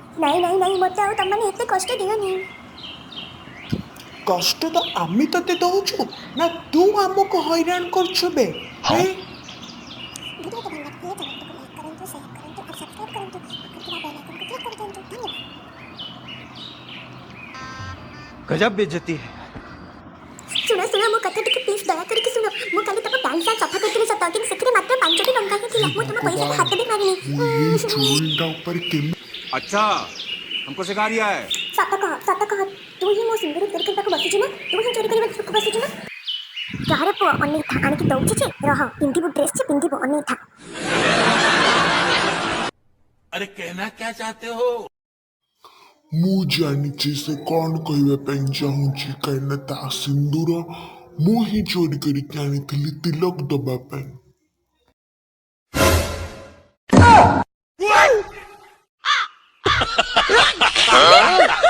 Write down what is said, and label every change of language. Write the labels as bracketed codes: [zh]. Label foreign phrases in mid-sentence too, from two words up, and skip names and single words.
[or] ନାଇଁ ମୋତେ ଆଉ ତମମାନେ ଏତେ କଷ୍ଟ ଦିଅନି। କଷ୍ଟ ତ ଆମେ ତତେ ଦଉଛୁ ନା ତୁ ଆମକୁ ହଇରାଣ କରୁଛୁ ବେ? ହେଁ? ଭିଡ଼ିଓ ଭଲ ଲାଗିଲେ ଚ୍ୟାନେଲଟିକୁ ଲାଇକ୍ କରନ୍ତୁ, ସେୟାର କରନ୍ତୁ ଆଉ ସବସ୍କ୍ରାଇବ୍ କରନ୍ତୁ। ପାଖରେ ଥିବା ବେଲ୍ ଆଇକନକୁ କ୍ଲିକ୍ କରିଦିଅନ୍ତୁ। ଧନ୍ୟବାଦ। [hi] गजब बेइज्जती है। [or] ଶୁଣ ମୋ କଥା ଟିକେ ପ୍ଲିଜ୍ ଦୟା କରିକି ଶୁଣ। ମୁଁ କାଲି ତମ ପ୍ୟାଣ୍ଟ ସାର୍ଟ ସଫା କରିଥିଲି ସତ, କିନ୍ତୁ ସେଥିରେ ମାତ୍ର 5ଟି ଟଙ୍କା ହିଁ ଥିଲା। ମୁଁ ତମ ପଇସାରେ ହାତ ବି ମାରିନି। ମୁଁ ଏଇ ଚୋରଟା ଉପରେ [hi] अच्छा, हमको सिखा रिया है। [or] ସତ କହ, ତୁ ହିଁ ମୋ ସିନ୍ଦୁର ଚୋରି କରିବାକୁ ବସିଛୁ ନା? ତୁ ହିଁ ଚୋରି କରିବାକୁ ବସିଛୁ ନା? ରହରେ ପୁଅ, ଅନେଇଥା, ଆଣିକି ଦଉଛି ଯେ, ରହ, ପିନ୍ଧିବୁ ଡ୍ରେସ୍ ଯେ ପିନ୍ଧିବୁ, ଅନେଇଥା। [hi] अरे कहना क्या चाहते हो? [or] ମୁଁ ଜାଣିଛି ସେ କଣ କହିବା ପାଇଁ ଚାହୁଁଛି, କାହିଁକିନା ତା ସିନ୍ଦୁର ମୁଁ ହିଁ ଚୋରି କରିକି ଆଣିଥିଲି ତିଲକ ଦବା ପାଇଁ।